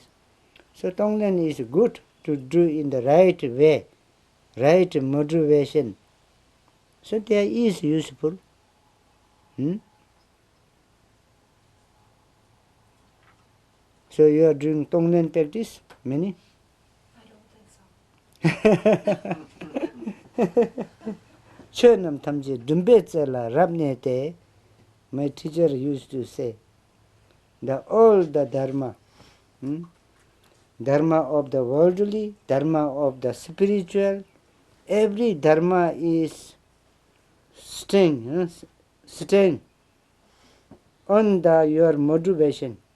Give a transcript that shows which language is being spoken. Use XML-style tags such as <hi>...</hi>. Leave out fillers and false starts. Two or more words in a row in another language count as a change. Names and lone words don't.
<en>So Tonglen is good to do in the right way, right motivation. So there is useful. So you are doing Tonglen practice, many? I don't think so.</en> <bo>Chönam tamje dumbe tsela rabne te,</bo> <en>my teacher used to say, all the dharma, dharma of the worldly, dharma of the spiritual, every dharma is staying on your motivation.</en>